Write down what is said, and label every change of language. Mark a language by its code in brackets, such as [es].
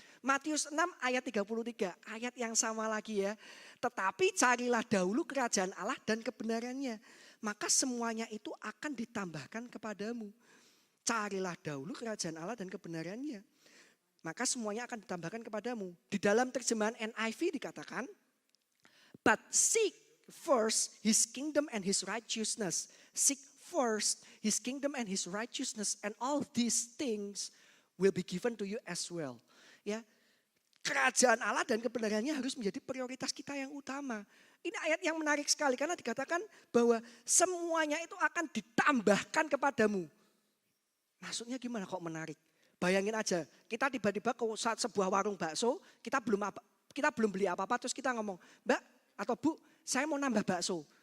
[id] Matius 6 ayat 33, ayat yang sama lagi ya. Tetapi carilah dahulu kerajaan Allah dan kebenarannya, maka semuanya itu akan ditambahkan kepadamu. Carilah dahulu kerajaan Allah dan kebenarannya, maka semuanya akan ditambahkan kepadamu. Di dalam terjemahan NIV dikatakan, [en] but seek first his kingdom and his righteousness. Seek first his kingdom and his righteousness, and all these things will be given to you as well. [id] Ya, kerajaan Allah dan kebenarannya harus menjadi prioritas kita yang utama. Ini ayat yang menarik sekali karena dikatakan bahwa semuanya itu akan ditambahkan kepadamu. Maksudnya gimana kok menarik? Bayangin aja, kita tiba-tiba ke sebuah warung bakso, kita belum beli apa-apa, terus kita ngomong, Mbak atau Bu, saya mau nambah bakso.